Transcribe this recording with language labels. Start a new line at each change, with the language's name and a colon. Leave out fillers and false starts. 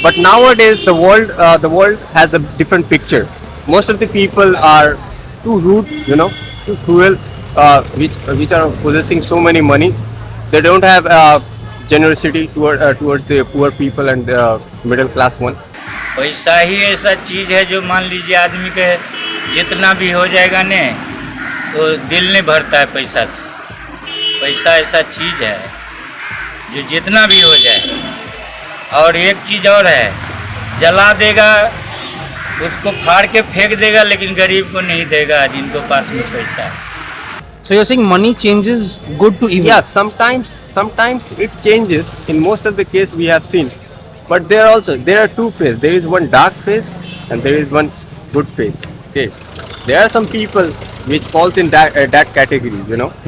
English: But nowadays the world has a different picture. Most of the people are too rude, you know, too cruel, which are possessing so many money. They don't have generosity towards the poor people and the middle class one.
Hindi: पैसा ही ऐसा चीज़ है जो मान लीजिए आदमी के जितना भी हो जाएगा ने तो दिल नहीं भरता है पैसा से। पैसा ऐसा चीज़ है जो जितना भी हो जाए। और एक चीज़ और है, जला देगा, उसको फाड़ के फेंक देगा, लेकिन गरीब को नहीं देगा जिनको पास में पैसा है।
English: So you're saying money changes good to evil? Yeah, sometimes it changes. In most of the case we have seen, but there are two phases. There is one dark phase and there is one good phase. Okay, there are some people which falls in that category, you know.